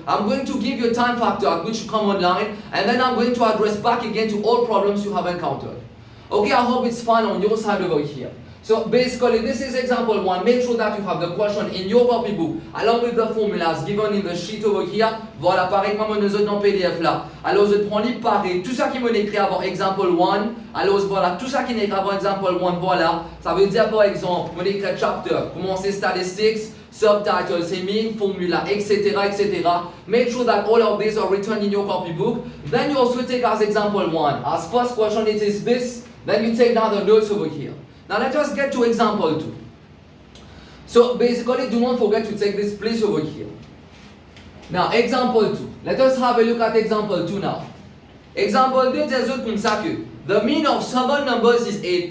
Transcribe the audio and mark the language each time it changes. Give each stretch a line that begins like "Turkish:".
English: I'm going to give you a time factor at which you come online. And then I'm going to address back again to all problems you have encountered. Okay, I hope it's fun on your side over here. So basically, this is example 1. Make sure that you have the question in your copybook along with the formulas given in the sheet over here.
French: Voilà, pareil que moi, je note dans PDF là. Alors, je prends les pareil. Tout ça qui m'est écrit avant example 1. Alors, voilà, tout ça qui n'est écrit avant example 1, voilà. Ça veut dire par exemple, on écrit chapter, commencer statistics, subtitle, c'est mean, formula, etc., etc.
English: Make sure that all of these are written in your copybook. Then you also take as example 1. As first question it is this. Then you take down the notes over here. Now let us get to example 2. So basically, do not forget to take this place over here. Now example 2. Let us have a look at example 2 now. Example 2 tells you
French: comme ça que
English: the mean of 7 numbers is 8.